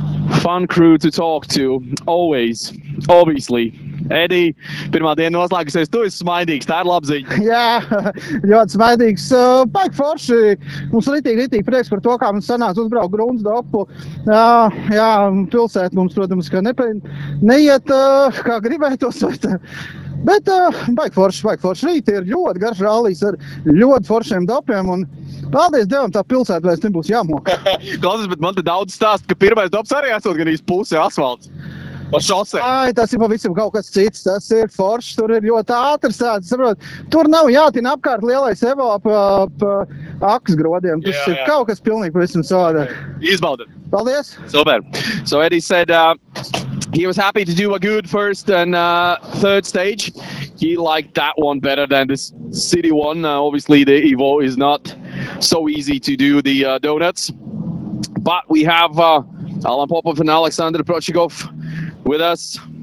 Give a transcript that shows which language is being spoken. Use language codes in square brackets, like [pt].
[en] A fun crew to talk to, always, obviously. [lv] Edi, pirmā diena noslēgusies, tu esi smaidīgs, tā ir labziņa. Jā, ļoti smaidīgs. Paik forši, mums ritīgi prieks par to, kā mums sanāca uzbraukt grunts dopu. Jā, pilsēta mums, protams, ka neiet, kā gribētos. Bet paik forši, rīti ir ļoti garš rallijs ar ļoti foršiem dopiem. Un paldies Dievam, tā pilsēta vairs nebūs jāmok. Klausies, bet man te daudz stāst, ka pirmais dops arī esot gan īsti pusi asfalts. Ai, tas ir pavisam kaut kas cits, tas ir foršs, tur ir ļoti ātrs, saprot. Tur nav jātina apkārt lielais evo ap akas grodiem, tas ir kaut kas pilnīgi pavisam savādāk. Okay. Izbaudam. Paldies. Super. [en] So Eddie said he was happy to do a good first and third stage. He liked that one better than this city one. Obviously the Evo is not so easy to do the donuts. But we have Alan Popov and Alexander Prochigov with us.